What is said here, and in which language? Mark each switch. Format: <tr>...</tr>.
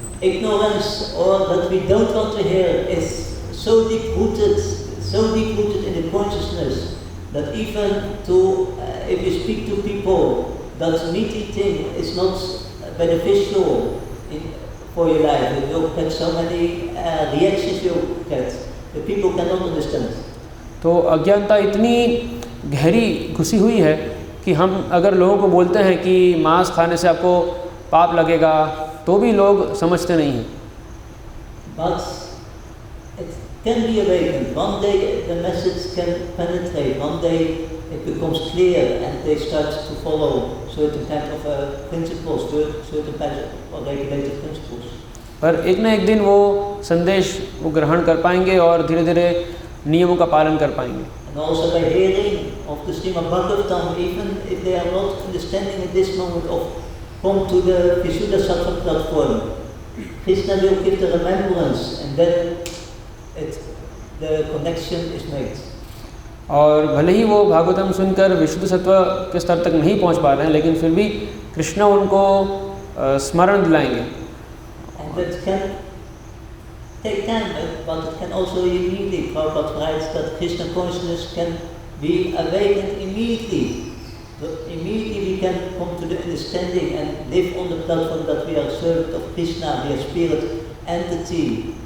<en>Ignorance or that we don't want to hear is so deep rooted in the consciousness that even if you speak to people, that meaty thing is not beneficial for your life. You'll get so many reactions you'll get. The people cannot understand.</en> <hi>तो अज्ञानता इतनी गहरी घुसी हुई है कि हम अगर लोगों को बोलते हैं कि मांस खाने से आपको पाप लगेगा तो भी लोग समझते नहीं हैं।</hi> <en>But it can be awakened. One day the message can penetrate. One day it becomes clear and they start to follow certain kind of principles, certain kind of regulated principles.</en> <hi>पर एक ना एक दिन वो संदेश वो ग्रहण कर पाएंगे और धीरे धीरे नियमों का पालन कर पाएंगे।</hi> <en>And also by hearing of the Srimad Bhagavatam, even if they are not understanding at this moment, come to the Visuddhasattva platform. Krishna will give the remembrance and then the connection is made.</en> <hi>और भले ही वो भागवतम सुनकर विशुद्ध सत्व के स्तर तक नहीं पहुंच पा रहे हैं, लेकिन फिर भी कृष्णा उनको स्मरण दिलाएंगे।</hi> <en>And that can take time, but it can also immediately. Prabhupada writes that Krishna consciousness can be awakened immediately. Immediately we can come to the understanding and live on the platform that we are servant of Krishna, we are spirit entity.</en>